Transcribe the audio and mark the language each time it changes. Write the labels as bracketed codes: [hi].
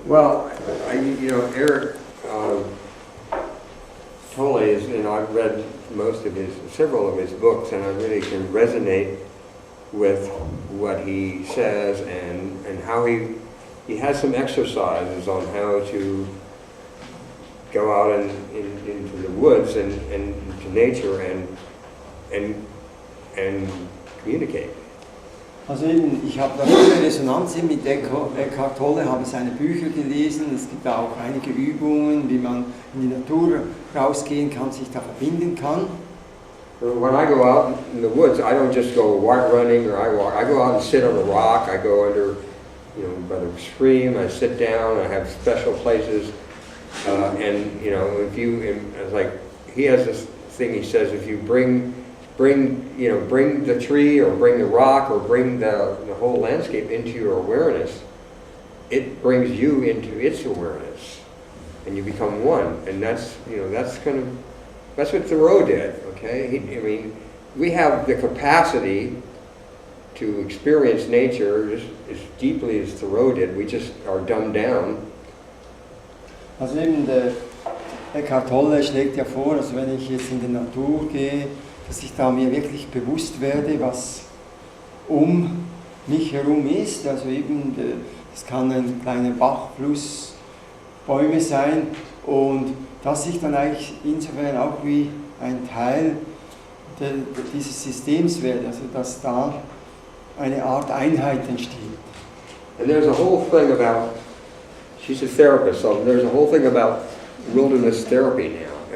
[en] Well, Eric Tolle is, I've read several of his books, and I really can resonate with what he says and how he has some exercises on how to go out into the woods and into nature and communicate. [de] Also eben, ich habe da viele Resonanz mit Eckhart Tolle, habe seine Bücher gelesen, es gibt da auch einige Übungen, wie man in die Natur rausgehen kann, sich da verbinden kann. [en] When I go out in the woods, I don't just go running or I walk. I go out and sit on a rock, I go under, by the stream, I sit down, I have special places. And it's like he has this thing. He says, if you bring the tree or bring the rock or bring the whole landscape into your awareness, it brings you into its awareness, and you become one. And that's what Thoreau did. Okay, we have the capacity to experience nature as deeply as Thoreau did. We just are dumbed down. [de] Also eben der Eckhart Tolle schlägt ja vor, also wenn ich jetzt in die Natur gehe, dass ich da mir wirklich bewusst werde, was um mich herum ist. Also eben, das kann ein kleiner Bach, Fluss, Bäume sein und dass ich dann eigentlich insofern auch wie ein Teil dieses Systems werde, also dass da eine Art Einheit entsteht. [en] And there's a whole thing about, she's a therapist, so there's a whole thing about wilderness therapy now.